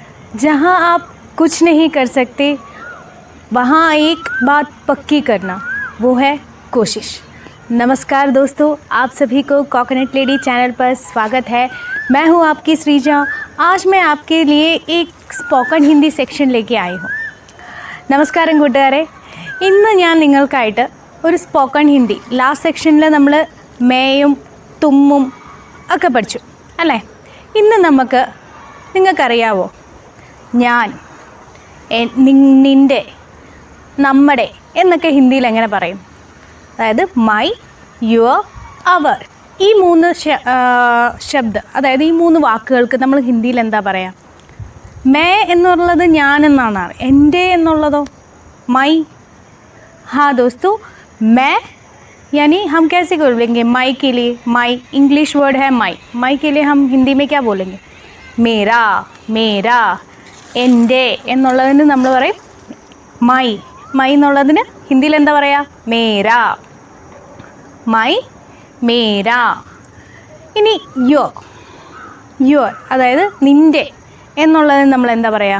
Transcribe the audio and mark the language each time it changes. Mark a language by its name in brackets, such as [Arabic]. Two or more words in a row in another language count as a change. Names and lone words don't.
[Hindi] जहाँ आप कुछ नहीं कर सकते वहाँ एक बात पक्की करना, वो है कोशिश। नमस्कार दोस्तों, आप सभी को कोकोनट लेडी चैनल पर स्वागत है। मैं हूँ आपकी श्रीजा। आज मैं आपके लिए एक [English] spoken Hindi section [Hindi] लेके आई हूँ। [Malayalam] നമസ്കാരം കൂട്ടുകാരെ, ഇന്ന് ഞാൻ നിങ്ങൾക്കായിട്ട് ഒരു [English] spoken Hindi last sectionil [Malayalam] നമ്മൾ മേയും തുമ്മും ഒക്കെ പഠിച്ചു അല്ലേ. ഇന്ന് നമുക്ക് നിങ്ങൾക്കറിയാവോ ഞാൻ, നിൻ്റെ, നമ്മുടെ എന്നൊക്കെ ഹിന്ദിയിൽ എങ്ങനെ പറയും? അതായത് [English] my, your, our, [Malayalam] ഈ മൂന്ന് ശബ്ദം, അതായത് ഈ മൂന്ന് വാക്കുകൾക്ക് നമ്മൾ ഹിന്ദിയിൽ എന്താ പറയുക? മേ എന്നുള്ളത് ഞാൻ എന്നാണ്, എൻ്റെ എന്നുള്ളതോ മൈ. [Hindi] हाँ दोस्तों, मैं यानी हम कैसे बोलेंगे माई के लिए? [English] my English word [Hindi] है माई. माई के लिए हम हिंदी में क्या बोलेंगे? मेरा, मेरा, [Malayalam] എൻ്റെ എന്നുള്ളതിന് നമ്മൾ പറയും മൈ. മൈ എന്നുള്ളതിന് ഹിന്ദിയിൽ എന്താ പറയുക? [Hindi] मेरा. my, मेरा. [Malayalam] ഇനി [English] your, your [Malayalam] അതായത് നിൻ്റെ എന്നുള്ളതിന് നമ്മൾ എന്താ പറയുക?